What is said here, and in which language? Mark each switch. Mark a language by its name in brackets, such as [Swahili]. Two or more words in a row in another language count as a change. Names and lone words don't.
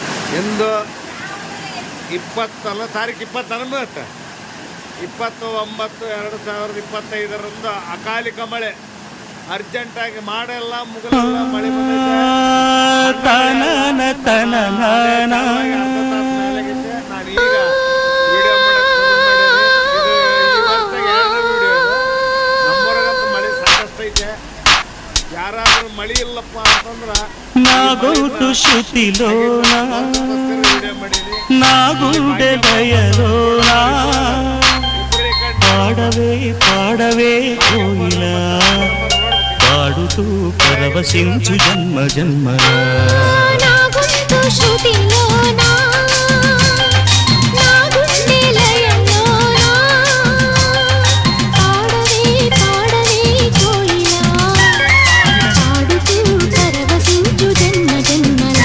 [Kannada] ಎಂದು 20 ತಾರೀಕು 29 20/9/2025 ಅಕಾಲಿಕ ಮಳೆ ಅರ್ಜೆಂಟಾಗಿ ಮಾಡೆಲ್ಲ ಮುಗಲೆಲ್ಲ ಮಳೆ ನಾನು ಈಗ ವಿಡಿಯೋ ನಮ್ಮೂರಾಗಂತೂ ಮಳೆ ಸಾಕಷ್ಟು ಐತೆ. ಯಾರಾದ್ರೂ ಮಳೆ ಇಲ್ಲಪ್ಪ ಅಂತಂದ್ರೆ [Telugu] నాగోటు శృతిలోనా [Kannada] ವಿಡಿಯೋ ಮಾಡೀನಿ. [Telugu] నాగుండె దయలోనా పాడవే పాడవే కోయిలా పాడుతూ పరవశించు జన్మ జన్మలా నాగుంటు శృతిలోనా నాగుండె లయలోనా పాడవే పాడవే కోయిలా పాడుతూ పరవశించు జన్మ జన్మలా